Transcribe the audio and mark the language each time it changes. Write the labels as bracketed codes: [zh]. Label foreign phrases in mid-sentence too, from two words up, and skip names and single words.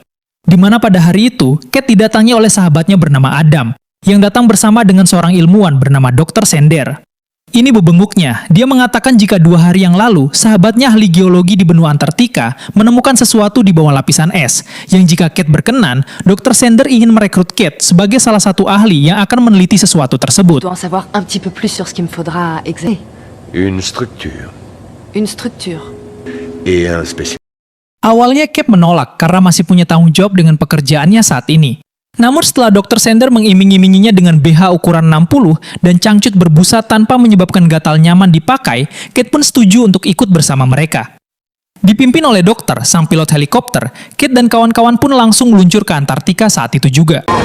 [id] Di mana pada hari itu, Kate didatangi oleh sahabatnya bernama Adam, yang datang bersama dengan seorang ilmuwan bernama Dr. Sender. Ini bebenguknya, dia mengatakan jika 2 hari yang lalu, sahabatnya ahli geologi di benua Antartika menemukan sesuatu di bawah lapisan es, yang jika Kate berkenan, Dr. Sender ingin merekrut Kate sebagai salah satu ahli yang akan meneliti sesuatu tersebut. [fr] Une structure. Et un spécimen. [id] Awalnya Kate menolak karena masih punya tanggung jawab dengan pekerjaannya saat ini. Namun setelah Dr. Sender mengiming-iminginya dengan BH ukuran 60 dan cangcut berbusa tanpa menyebabkan gatal nyaman dipakai, Kate pun setuju untuk ikut bersama mereka. Dipimpin oleh dokter, sang pilot helikopter, Kate dan kawan-kawan pun langsung meluncur ke Antartika saat itu juga.